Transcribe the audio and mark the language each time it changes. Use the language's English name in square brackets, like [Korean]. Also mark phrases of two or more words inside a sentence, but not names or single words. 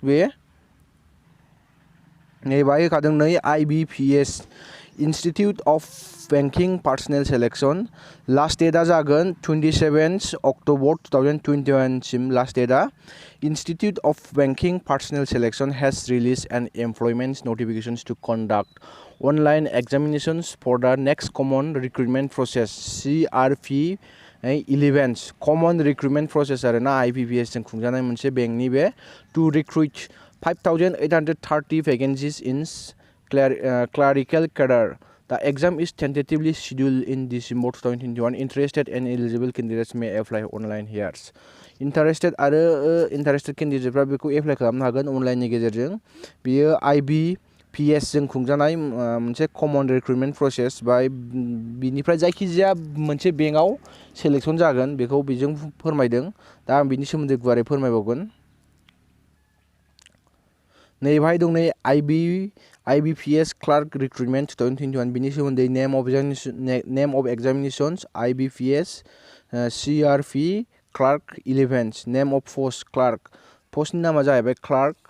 [Bodo] बे नैबाय होखादों नै IBPS [English] institute of banking personnel selection. last date [Bodo] जागोन 27 अक्ट'बर 2021 सिम [English] last date. institute of banking personnel selection has release an employment notifications to conduct online examinations for the next common recruitment process CRP 11 common recruitment process [Bodo] आरो ना IBPS जों खुंजानाय मोनसे बेंकनि बे [English] to recruit 5,830 vacancies in clerical cadre. The exam is tentatively scheduled in December 2021. Interested and eligible candidates may apply online here. Interested candidateफ्रा [Bodo] बेखौ एप्लाइ खालामनो हागोन अनलाइननि गेजेरजों। बियो IBPS जों खुंजानाय मोनसे [English] common recruitment process [Bodo] बा बिनिफ्राय जायखिजाया मोनसे बेंकआव सेलेक्शन जागोन बेखौ बेजों फोरमायदों। दा आं बिनि सोमोन्दै गुवारै फोरमायबावगोन। नैबाहाय दं नै IBPS [English] clerk recruitment [Bodo] 2021 बिनि सोमोन्दै [English] name of examinations IBPS CRP clerk 11 name of post clerk [Bodo] पस्टनि नामा जाहैबाय क्लार्क।